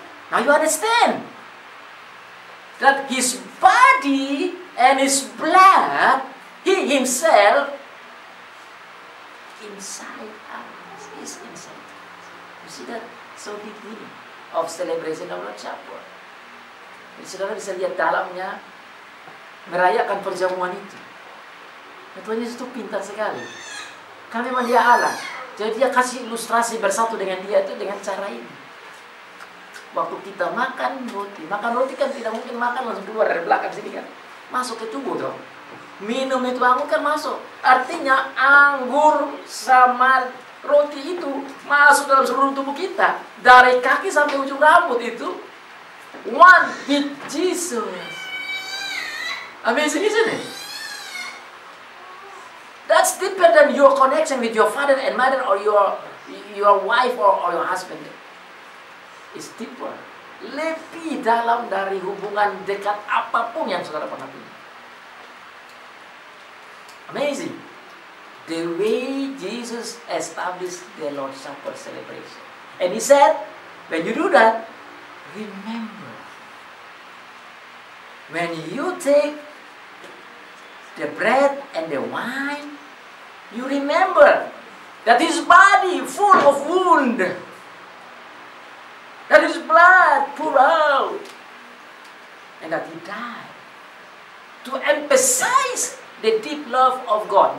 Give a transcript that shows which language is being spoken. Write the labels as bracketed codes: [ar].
[en] Now you understand that His body and His blood, He Himself, inside us, is inside us. You see that? So deep meaning of celebration of Lord's Supper. [id] Jadi saudara bisa lihat dalamnya merayakan perjamuan itu. Dan Tuhan Yesus itu pintar sekali. Karena memang Dia Allah. Jadi Dia kasih ilustrasi bersatu dengan Dia itu dengan cara ini. Waktu kita makan roti kan tidak mungkin makan langsung keluar dari belakang sini kan. Masuk ke tubuh dong. Minum itu anggur kan masuk. Artinya anggur sama roti itu masuk dalam seluruh tubuh kita. Dari kaki sampai ujung rambut itu. [en] One with Jesus. Amazing, isn't it? That's deeper than your connection with your father and mother or your wife or your husband. It's deeper. [id] Lebih dalam dari hubungan dekat apapun yang saudara pernah punya. [en] Amazing. The way Jesus established the Lord's Supper celebration. And He said, when you do that, remember. When you take the bread and the wine, you remember that His body full of wound, that His blood poured out, and that He died to emphasize the deep love of God.